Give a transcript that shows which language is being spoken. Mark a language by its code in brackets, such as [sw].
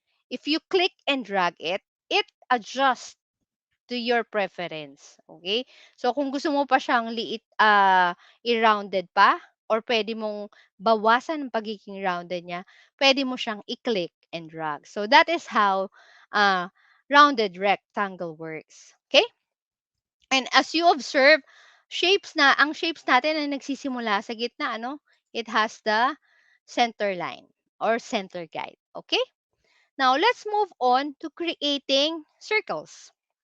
[en] If you click and drag it, it adjusts to your preference. [tl] Okay? So, kung gusto mo pa siyang i-rounded pa, or pwede mong bawasan ang pagiging rounded niya, pwede mo siyang i-click and drag. [en] So, that is how uh, rounded rectangle works. Okay? [tl] And as you observe, ang shapes natin ay nagsisimula sa gitna, ano? [en] It has the center line or center guide. Okay? Now, let's move on to creating circles.